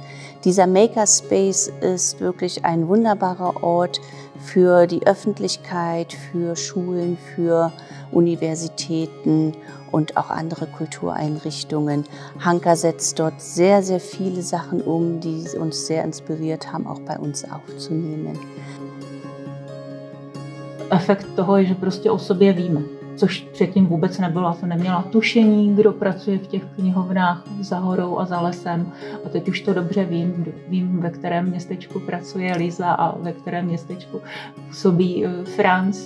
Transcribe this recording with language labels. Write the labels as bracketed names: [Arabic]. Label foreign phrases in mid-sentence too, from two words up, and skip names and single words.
[German] Dieser Makerspace ist wirklich ein wunderbarer Ort für die Öffentlichkeit, für Schulen, für Universitäten und auch andere Kultureinrichtungen. Hanka setzt dort sehr, sehr viele Sachen um, die uns sehr inspiriert haben, auch bei uns aufzunehmen. [Czech] Efekt toho je, že prostě o sobě víme. což předtím vůbec nebylo. Jsem neměla tušení, kdo pracuje v těch knihovnách za horou a za lesem. A teď už to dobře vím. Vím, ve kterém městečku pracuje Liza a ve kterém městečku působí Franz.